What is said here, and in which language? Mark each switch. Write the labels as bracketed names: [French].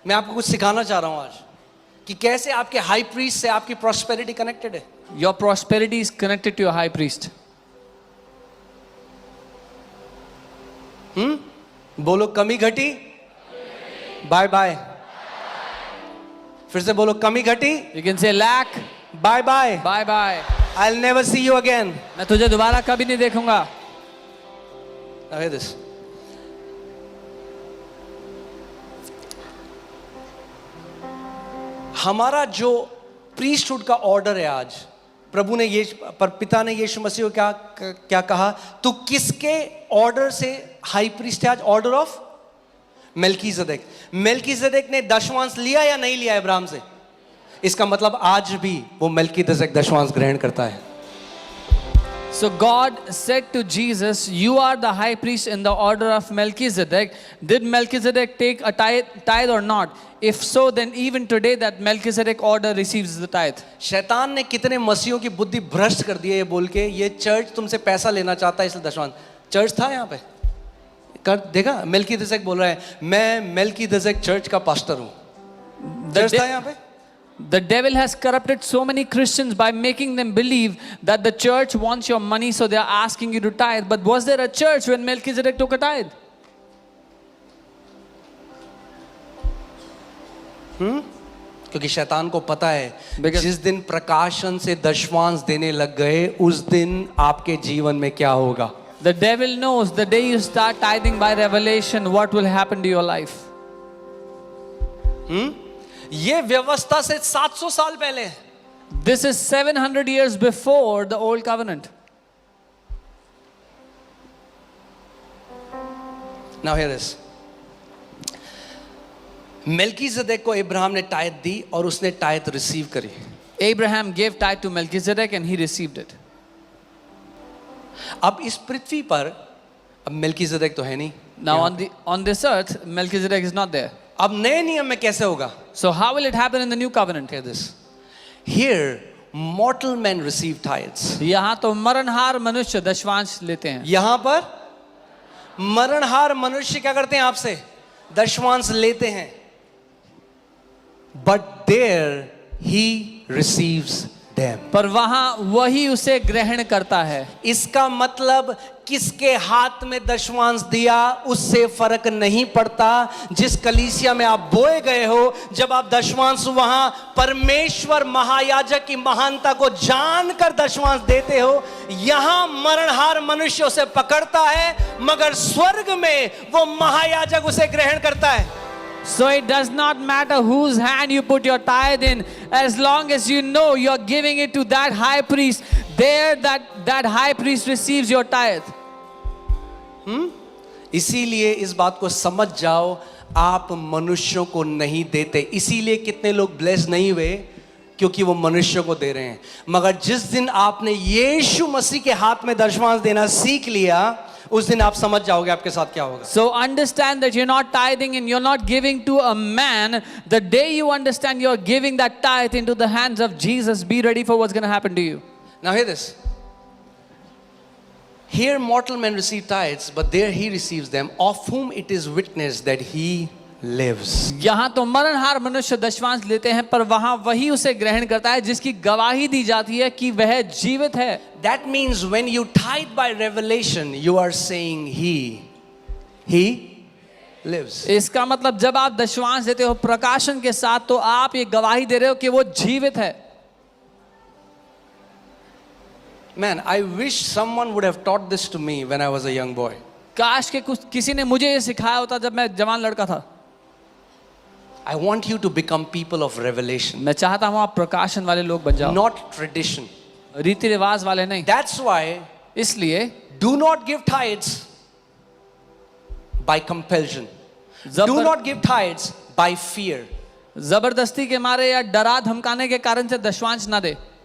[Hindi] मैं आपको कुछ सिखाना चाह रहा हूं आज कि कैसे आपके हाई प्रीस्ट से आपकी प्रॉस्पेरिटी कनेक्टेड है. [English] Your prosperity is connected to your high priest. [Hindi] बोलो कमी घटी, [English] Bye bye. [Hindi] फिर से बोलो कमी घटी, [English] You can say lack, bye bye. bye bye. I'll never see you again. [Hindi] मैं तुझे दोबारा कभी नहीं देखूंगा. [English] Now hear this. [Hindi] हमारा जो प्रीस्टहुड का ऑर्डर है आज, प्रभु ने ये पर पिता ने यीशु मसीह को क्या कहा, तू किसके ऑर्डर से हाई प्रीस्ट है आज? Order of मेल्कीजेदेक. मेल्कीजेदेक ने दशमांश लिया या नहीं लिया अब्राहम से? इसका मतलब आज भी वो मेल्कीजेदेक दशमांश ग्रहण करता है. [English] So God said to Jesus, you are the high priest in the order of Melchizedek. Did Melchizedek take a tithe or not? If so, then even today that Melchizedek order receives the tithe. [Hindi] शैतान ने कितने मसीहों की बुद्धि भ्रष्ट कर दी है ये बोल के, ये चर्च तुमसे पैसा लेना चाहता है इसलिए दशमांश. चर्च था यहाँ पे, कर देखा मेल्कीजेदेक बोल रहा है मैं मेल्कीजेदेक चर्च का पास्टर हूँ. चर्च था यहाँ पे. [English] The devil has corrupted so many Christians by making them believe that the church wants your money, so they are asking you to tithe. But was there a church when Melchizedek took a tithe? [Hindi] क्योंकि शैतान को पता है जिस दिन प्रकाशन से दशमांश देने लग गए उस दिन आपके जीवन में क्या होगा. [English] The devil knows the day you start tithing by revelation, what will happen to your life. [Hindi] ये व्यवस्था से 700 साल पहले. [English] This is 700 years before the old covenant. Now hear this. [Hindi] मेल्कीजेदेक को इब्राहिम ने टाइथ दी और उसने टाइथ रिसीव करी. [English] Abraham gave tithe to Melchizedek and he received it. [Hindi] अब इस पृथ्वी पर अब मेल्कीजेदेक तो है नहीं. [English] Now on this earth, Melchizedek is not there. [Hindi] अब नए नियम में कैसे होगा? [English] So how will it happen in the new covenant? Hear this. Here mortal men receive tithes. [Hindi] यहाँ तो मरणहार मनुष्य दशमांश लेते हैं. यहाँ पर मरणहार मनुष्य क्या करते हैं? आपसे दशमांश लेते हैं. [English] But there he receives them. [Hindi] पर वहाँ वही उसे ग्रहण करता है. इसका मतलब किसके हाथ में दशमांश दिया उससे फर्क नहीं पड़ता. जिस कलीसिया में आप बोए गए हो, जब आप दशमांश वहां परमेश्वर महायाजक की महानता को जानकर दशमांश देते हो, यहां मरणहार मनुष्य उसे पकड़ता है, मगर स्वर्ग में वो महायाजक उसे ग्रहण करता है. [English] So it does not matter whose hand you put your tithe in, as long as you know you are giving it to that high priest. There that high priest receives your tithe. [Hindi] इसीलिए इस बात को समझ जाओ, आप मनुष्यों को नहीं देते. इसीलिए कितने लोग ब्लेस नहीं हुए, क्योंकि वो मनुष्यों को दे रहे हैं. मगर जिस दिन आपने यीशु मसीह के हाथ में दशमांश देना सीख लिया, उस दिन आप समझ जाओगे आपके साथ क्या होगा. [English] So understand that you're not tithing and you're not giving to a man. The day you understand you're giving that tithe into the hands of Jesus, be ready for what's going to happen to you. Now hear this. Here mortal men receive tithes, but there he receives them, of whom it is witnessed that he lives. [Hindi] यहाँ तो मरणहार मनुष्य दशमांश लेते हैं, पर वहाँ वही उसे ग्रहण करता है जिसकी गवाही दी जाती है कि वह जीवित है. [English] That means when you tithe by revelation, you are saying he lives. [Hindi] इसका मतलब जब आप दशमांश देते हो प्रकाशन के साथ, तो आप ये गवाही दे रहे हो कि वो जीवित है. [English] Man, I wish someone would have taught this to me when I was a young boy. [Hindi] काश के किसी ने मुझे ये सिखाया होता जब मैं जवान लड़का था. [English] I want you to become people of revelation. [Hindi] मैं चाहता हूँ आप प्रकाशन वाले लोग बन जाओ, [English] not tradition. [Hindi] रीति रिवाज वाले नहीं. [English] That's why [Hindi] इसलिए [English] do not give tithes by compulsion. Do not give tithes by fear. [Hindi] जबरदस्ती के मारे या डरा धमकाने के कारण से दशमांश ना दे.